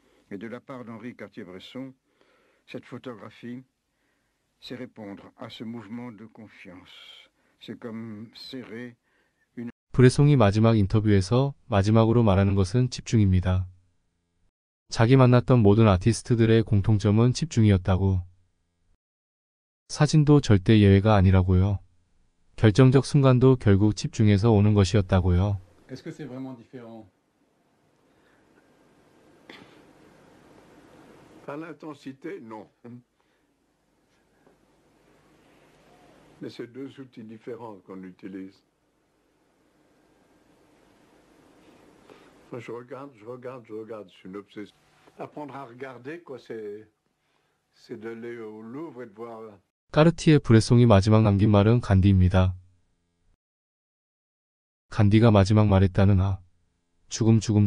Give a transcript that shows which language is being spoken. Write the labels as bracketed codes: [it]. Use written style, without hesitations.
[fr] Et de la part d'Henri Cartier-Bresson, cette photographie, c'est répondre à ce mouvement de confiance. C'est comme serrer une... [ko] 브레송이 마지막 인터뷰에서 마지막으로 말하는 것은 집중입니다. 자기 만났던 모든 아티스트들의 공통점은 집중이었다고. 사진도 절대 예외가 아니라고요. 결정적 순간도 결국 집중에서 오는 것이었다고요. [fr] Est-ce que c'est vraiment différent? À l'intensité, non. Mais c'est deux outils différents qu'on utilise. Je regarde, c'est une obsession. Apprendre à regarder, quoi, c'est d'aller au Louvre et de voir... [ko] 까르티에 브레송이 마지막 남긴 말은 간디입니다. 간디가 마지막 말했다는 죽음.